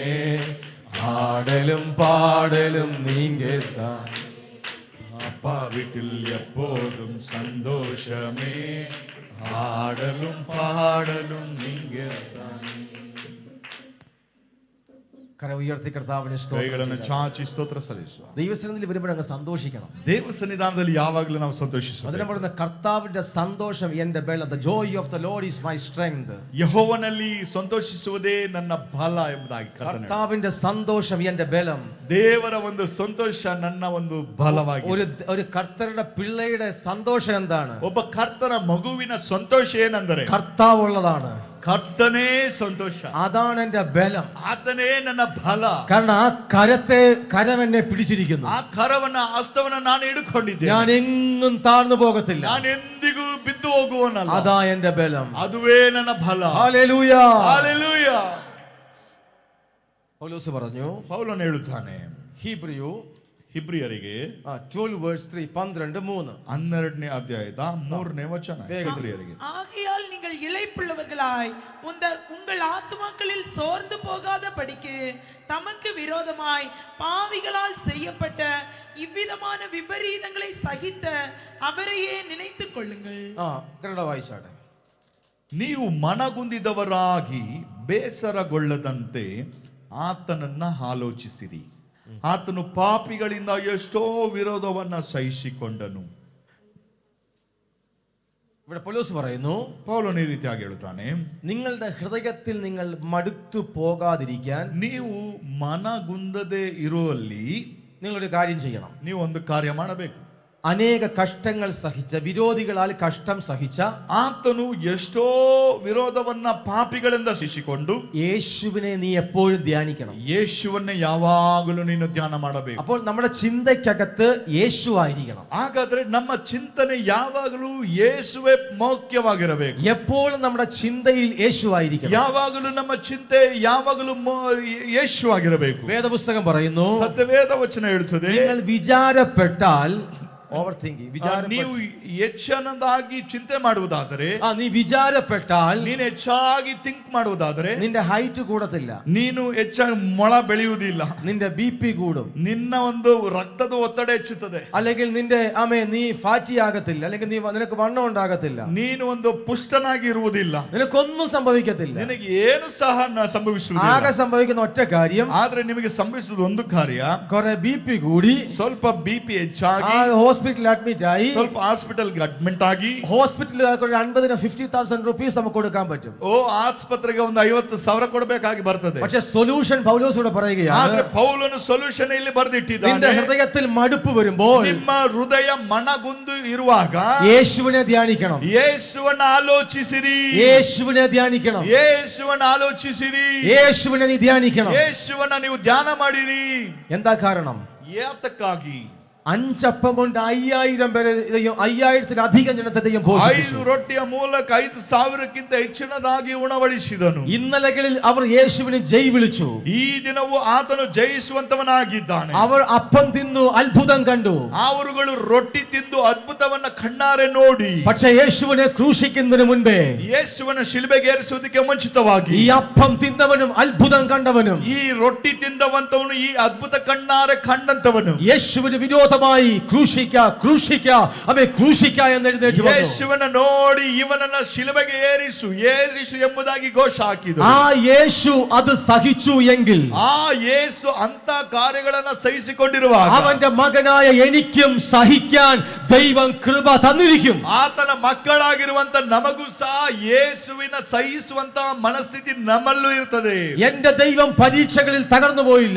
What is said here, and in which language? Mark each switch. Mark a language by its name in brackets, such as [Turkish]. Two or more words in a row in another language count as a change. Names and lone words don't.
[Malayalam] ആടലും പാടലും നീങ്കേത്താൻ. അപ്പ വീട്ടിൽ എപ്പോഴും സന്തോഷമേ, ആടലും പാടലും നീങ്ങേത്താൻ. കര ഉയർത്തി കർത്താവിനെ [Kannada] കൈಗಳನ್ನು ಚಾಚಿ ಸ್ತೋತ್ರ ಸಲ್ಲಿಸುವ. [Malayalam] ദൈവസന്നിധിയിൽ വരുമ്പോൾ അങ്ങ് സന്തോഷിക്കണം. [Kannada] ದೇವ ಸನ್ನಿಧಾನದಲ್ಲಿ ಯಾವಾಗಲೂ ನಾವು ಸಂತೋಷಿಸಬೇಕು. [Malayalam] അതിനെ പറയുന്ന കർത്താവിന്റെ സന്തോഷം എന്റെ ബലം. [English] The joy of the Lord is my strength. [Kannada] ಯೆಹೋವನಲ್ಲಿ ಸಂತೋಷಿಸುವುದೇ ನನ್ನ ಬಲ ಎಂಬುದಾಗಿ [Malayalam] കർത്താവിന്റെ സന്തോഷം എന്റെ ബലം. [Kannada] ದೇವರ ಒಂದು ಸಂತೋಷ ನನ್ನ ಒಂದು ಬಲವಾಗಿದೆ. [Malayalam] ഒരു കർത്തരുടെ പിള്ളയുടെ സന്തോഷം എന്താണ്? [Kannada] ಒಬ್ಬ ಕರ್ತನ ಮಗುವಿನ ಸಂತೋಷ ಏನಂದರೆ [Malayalam] കർത്താവ് ഉള്ളതാണ്. [Kannada] കർത്തനേ ಸಂತೋಷ. [Malayalam] അതാണ് എന്റെ ബലം. [Kannada] ಆತನೇ ನನ್ನ ಬಲ. [Malayalam] കാരണം ആ കരം എന്നെ പിടിച്ചിരിക്കുന്നു. [Kannada] ಆ ಕರವನ್ನ ಹಸ್ತವನ್ನ ನಾನು ಹಿಡ್ಕೊಂಡಿದ್ದೆ. [Malayalam] ഞാൻ എങ്ങും താഴ്ന്നു പോകത്തില്ല. [Kannada] ನಾನು ಎಂದಿಗೂ ಬಿದ್ದು ಹೋಗುವನಲ್ಲ. [Malayalam] അതാ എന്റെ ബലം. [Kannada] ಅದುವೇ ನನ್ನ ಬಲ. [Malayalam] ഹല്ലേലൂയ. ഹല്ലേലൂയ. പൗലോസ് പറഞ്ഞു, [Kannada] ಪೌಲನು ಹೇಳುತ್ತಾನೆ ಹಿಬ್ರಿಯರಿಗೆ 12:3 12ನೇ ಅಧ್ಯಾಯದ 3ನೇ ವಚನ. ಹಿಬ್ರಿಯರಿಗೆ, [Tamil] ஆகையால் நீங்கள் இளைப்புள்ளவர்களாய் உங்கள் ஆத்துமாக்களில் சோர்ந்து போகாத படிக்கு தமக்கு விரோதமாய் பாவிகளால் செய்யப்பட்ட இவ்விதமான விபரீதங்களை சகித்த அவரையே நினைத்துக் கொள்ளுங்கள். [Kannada] ಕನ್ನಡ ವಾಯಿಸಾಡೆ. ನೀವು ಮನಗುಂದಿದವರಾಗಿ ಬೇಸರಗೊಳ್ಳದಂತೆ ಆತನನ್ನ ಆಲೋಚಿಸಿರಿ. ಆತನು ಪಾಪಿಗಳಿಂದ ಎಷ್ಟೋ ವಿರೋಧವನ್ನ ಸಹಿಸಿಕೊಂಡನು. [Malayalam] ഇവിടെ പൗലോസ് പറയുന്നു, [Kannada] പൗലോസ് ഈ ರೀತಿಯಾಗಿ ಹೇಳುತ್ತಾನೆ, [Malayalam] നിങ്ങളുടെ ഹൃദയത്തിൽ നിങ്ങൾ മടുത്തു പോകാതിരിക്കാൻ [Kannada] ನೀವು ಮನಗುಂದದೆ ಇರುವಲ್ಲಿ [Malayalam] നിങ്ങളൊരു കാര്യം ചെയ്യണം. [Kannada] ನೀವು ಒಂದು ಕಾರ್ಯ ಮಾಡಬೇಕು. [Malayalam] അനേക കഷ്ടങ്ങൾ സഹിച്ച, വിരോധികളാൽ കഷ്ടം സഹിച്ച [Kannada] ಆತನು ಎಷ್ಟೋ ವಿರೋಧವನ್ನ ಪಾಪಿಗಳಿಂದ ಸಹಿಸಿಕೊಂಡು [Malayalam] യേശുവിനെ നീ എപ്പോഴും ധ്യാനിക്കണം. [Kannada] ಯೇಸುವನ್ನೇ ಯಾವಾಗಲೂ ನೀನು ಧ್ಯಾನ ಮಾಡಬೇಕು. [Malayalam] അപ്പോൾ നമ്മുടെ ചിന്തയ്ക്കകത്ത് യേശു ആയിരിക്കണം. [Kannada] ಹಾಗಾದ್ರೆ ನಮ್ಮ ಚಿಂತನೆ ಯಾವಾಗಲೂ ಯೇಸುವೇ ಮುಖ್ಯವಾಗಿರಬೇಕು. [Malayalam] എപ്പോഴും നമ്മുടെ ചിന്തയിൽ യേശു ആയിരിക്കണം. [Kannada] ಯಾವಾಗಲೂ ನಮ್ಮ ಚಿಂತೆ ಯಾವಾಗಲೂ ಯೇಸು ಆಗಿರಬೇಕು. [Malayalam] വേദപുസ്തകം പറയുന്നു, [Kannada] ಸತ್ಯವೇದ ವಚನ ಹೇಳುತ್ತದೆ, [Malayalam] നിങ്ങൾ വിചാരപ്പെട്ടാൽ, [English] over thinking, [Kannada] ನೀವು ಹೆಚ್ಚಿನದಾಗಿ ಚಿಂತೆ ಮಾಡುವುದಾದರೆ, [Malayalam] നീ വിചാരപ്പെട്ടാൽ [Kannada] ನೀನು ಹೆಚ್ಚಾಗಿ ಥಿಂಕ್ ಮಾಡುವುದಾದರೆ [Malayalam] നിന്റെ ഹൈറ്റ് കൂടത്തില്ല, [Kannada] ನೀನು ಹೆಚ್ಚಾಗಿ ಮೊಳ ಬೆಳೆಯುವುದಿಲ್ಲ, [Malayalam] നിന്റെ BP കൂടും, [Kannada] ನಿನ್ನ ಒಂದು ರಕ್ತದ ಒತ್ತಡ ಹೆಚ್ಚುತ್ತದೆ, [Malayalam] അല്ലെങ്കിൽ നീ ഫാറ്റി ആകത്തില്ല, അല്ലെങ്കിൽ നിനക്ക് വണ്ണം ഉണ്ടാകത്തില്ല, [Kannada] ನೀನು ಒಂದು ಪುಷ್ಟನಾಗಿ ಇರುವುದಿಲ್ಲ, [Malayalam] നിനക്കൊന്നും സംഭവിക്കത്തില്ല. [Kannada] ನಿನಗೆ ಏನು ಸಹ ಸಂಭವಿಸುವುದಿಲ್ಲ. [Malayalam] ആകെ സംഭവിക്കുന്ന ഒറ്റ കാര്യം, [Kannada] ಆದ್ರೆ ನಿಮಗೆ ಸಂಭವಿಸುವುದು ಒಂದು ಕಾರ್ಯ, [Malayalam] കുറെ BP കൂടി, [Kannada] ಸ್ವಲ್ಪ ಬಿಪಿ ಹೆಚ್ಚಾಗಿ [Malayalam] ഹോസ്പിറ്റലിൽ അഡ്മിറ്റ് ആയി, [Kannada] ಸ್ವಲ್ಪ ಹಾಸ್ಪಿಟಲ್ಗೆ ಅಡ್ಮಿಟ್ ಆಗಿ, [Malayalam] ഹോസ്പിറ്റലിൽ 50,000-50,000 rupees നമുക്ക് കൊടുക്കാൻ പറ്റും. [Kannada] ಓ ಆಸ್ಪತ್ರೆಗೆ ಒಂದು 50,000 ಕೊಡಬೇಕಾಗಿ ಬರ್ತದೆ. [Malayalam] പക്ഷെ സൊല്യൂഷൻ പൗലോസ് ഇവിടെ പറയുകയാണ്, [Kannada] ಆದ್ರೆ ಪೌಲನು ಸೊಲ್ಯೂಷನ್ ಇಲ್ಲಿ ಬರೆದಿಟ್ಟಿದ್ದಾನೆ. [Malayalam] നിന്റെ ഹൃദയത്തിൽ മടുപ്പ് വരുമ്പോൾ, [Kannada] ನಿಮ್ಮ ಹೃದಯ ಮನಗುಂದು ಇರುವಾಗ [Malayalam] യേശുവിനെ ധ്യാനിക്കണം, [Kannada] ಯೇಸುವನ್ನ ಆಲೋಚಿಸಿರಿ, [Malayalam] യേശുവിനെ ധ്യാനിക്കണം, [Kannada] ಯೇಸುವನ್ನ ಆಲೋಚಿಸಿರಿ, [Malayalam] യേശുവിനെ നീ ധ്യാനിക്കണം. [Kannada] ಯೇಸುವನ್ನ ನೀವು ಧ್ಯಾನ ಮಾಡಿರಿ. [Malayalam] എന്താ കാരണം? [Kannada] ಯಾತಕ್ಕಾಗಿ? [Malayalam] 5 അപ്പം കൊണ്ട് 5000 പേരെ, 5000-ലധികം ജനത്തെ ദൈവം പോഷിപ്പിച്ചു. [Kannada] 5 ರೊಟ್ಟಿಯ ಮೂಲಕ 5,000ಕ್ಕಿಂತ ಹೆಚ್ಚಿನದಾಗಿ ಉಣಬಡಿಸಿದನು. [Malayalam] ഇന്നലകളിൽ അവർ യേശുവിനെ ജയ് വിളിച്ചു. [Kannada] ಈ ದಿನವೂ ಆತನು ಜಯಿಸುವಂತವನಾಗಿದ್ದಾನೆ. [Malayalam] അവർ അപ്പം തിന്നു, അത്ഭുതം കണ്ടു. [Kannada] ಅವರುಗಳು ರೊಟ್ಟಿ ತಿಂದು ಅದ್ಭುತವನ್ನ ಕಣ್ಣಾರೆ ನೋಡಿ, [Malayalam] പക്ഷേ യേശുവിനെ ക്രൂശിക്കുന്നതിന് മുൻപേ, [Kannada] ಯೇಸುವನ್ನ ಶಿಲುಬೆಗೆ ಏರಿಸುವುದಕ್ಕೆ ಮುಂಚಿತವಾಗಿ, [Malayalam] ഈ അപ്പം തിന്നവനും അത്ഭുതം കണ്ടവനും, [Kannada] ಈ ರೊಟ್ಟಿ ತಿಂದವಂತವನು, ಈ ಅದ್ಭುತ ಕಣ್ಣಾರೆ ಕಂಡಂತವನು, [Malayalam] യേശുവിന് വിരോധമായി ക്രൂശിക്ക എന്ന് എഴുന്നേറ്റ് വന്നു. [Kannada] ಯೇಸುವನ್ನ ನೋಡಿ ಇವನನ್ನ ಶಿಲುಬೆಗೆ ಏರಿಸು ಎಂಬುದಾಗಿ ಘೋಷ ಹಾಕಿದರು. [Malayalam] ആ യേശു അത് സഹിച്ചു എങ്കിൽ, [Kannada] ಆ ಯೇಸು ಅಂತ ಕಾರ್ಯಗಳನ್ನ ಸಹಿಸಿಕೊಂಡಿರುವಾಗ, [Malayalam] അവന്റെ മകനായ എനിക്കും സഹിക്കാൻ ദൈവം കൃപ തന്നിരിക്കും. [Kannada] ಆತನ ಮಕ್ಕಳಾಗಿರುವಂತ ನಮಗೂ ಸಹ ಯೇಸುವಿನ ಸಹಿಸುವಂತ ಮನಸ್ಥಿತಿ ನಮ್ಮಲ್ಲೂ ಇರ್ತದೆ. [Malayalam] എന്റെ ദൈവം പരീക്ഷകളിൽ തകർന്നു പോയില്ല.